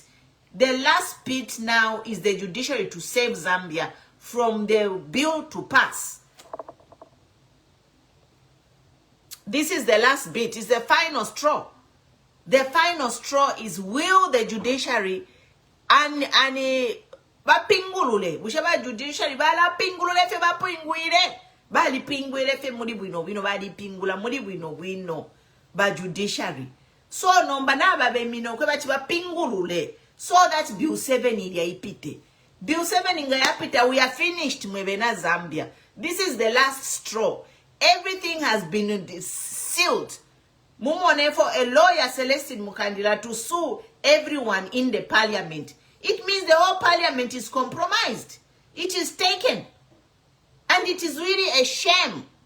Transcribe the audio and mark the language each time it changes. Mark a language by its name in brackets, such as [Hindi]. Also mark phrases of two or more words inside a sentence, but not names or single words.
[English] The last bit now is the judiciary to save Zambia from the bill to pass. This is the last bit. It's the final straw. The final straw is, will the judiciary and [Bemba] bapingulule bushaba judiciary bala pingulule fe bapingwire bali pingwire fe muri bwino bali pingula muri bwino ba judiciary. So nomba naba be mino kwe bachi bapingulule [English] so that [Bemba] BILL7 ili yaipite. BILL7 inga yapita, [English] we are finished mwebena Zambia. This is the last straw. Everything has been sealed. Mumone for a lawyer Celestine Mukandila to sue everyone in the parliament. It means the whole parliament is compromised. It is taken. And it is really a shame.